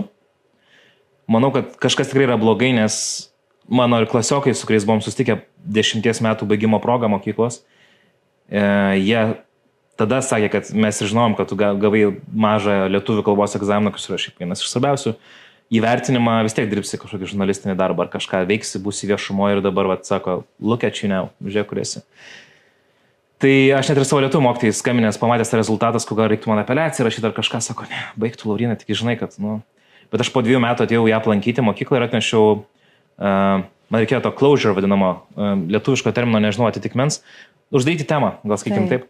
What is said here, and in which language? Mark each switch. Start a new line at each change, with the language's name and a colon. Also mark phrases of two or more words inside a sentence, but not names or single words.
Lithuanian: Manau, kad kažkas tikrai yra blogai, nes mano ir klasiokai, su kuriais buvom susitikę 10 metų baigimo progą mokyklos, jie tada sakė, kad mes ir žinom, kad tu gavai mažą lietuvių kalbos egzaminą, kas yra šiaip vienas iš svarbiausių. Įvertinimą vis tiek dirbsi kažkokį žurnalistinį darbą ar kažką veiksi, būsi viešumoje ir dabar, sako,
English: look at you now,
Lithuanian: žiūrėk, kur esi. Tai aš net ir savo lietuvių mokytojai skambinęs, pamatęs tą rezultatas, kur gal reiktų man apeliaciją rašyti ar kažką, sako, ne, baigtų Lauryna, tik žinai, kad, Bet aš po 2 metų atėjau ją aplankyti mokyklą ir atnešiau, man reikėjo to closure vadinamo, lietuviško termino, nežinau, atitikmens, uždaryti temą, gal sakykim taip.